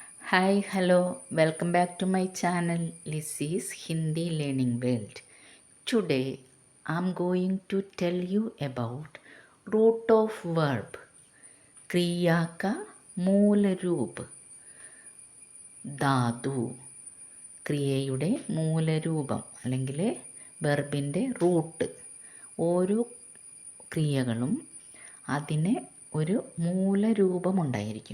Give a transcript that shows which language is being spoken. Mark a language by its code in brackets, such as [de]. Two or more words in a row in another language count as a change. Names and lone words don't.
[en] Hi, hello, welcome back to my channel Lizzie's Hindi Learning World. Today I'm going to tell you about root of verb [hi] क्रिया का मूल रूप धातु [ml] ക്രിയയുടെ മൂലരൂപം അല്ലെങ്കിൽ വെർബിൻ്റെ റൂട്ട്. ഓരോ ക്രിയകളും അതിന് ഒരു മൂലരൂപമുണ്ടായിരിക്കും.